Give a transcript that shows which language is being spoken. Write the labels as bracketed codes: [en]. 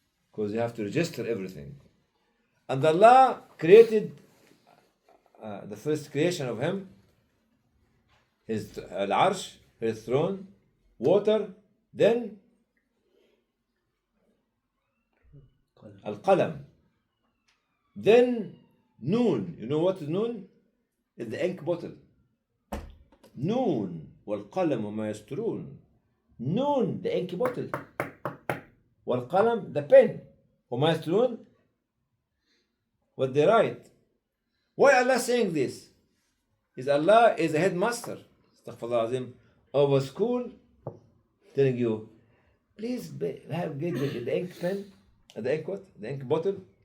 [en] Because you have to register everything. And Allah created the first creation of Him, His Al-Arsh, His throne, water, then Al-Qalam, then Noon. You know what is Noon? It's the ink bottle. [ar] Noon والقلم وما يسطرون. [en] Noon, the ink bottle. والقلم, the pen. [ar] وما يسطرون, [en] what they write. Why Allah saying this? Is Allah is a headmaster, astaghfirullah azim, of a school, telling you, please get the ink pen, the ink what? The ink bottle.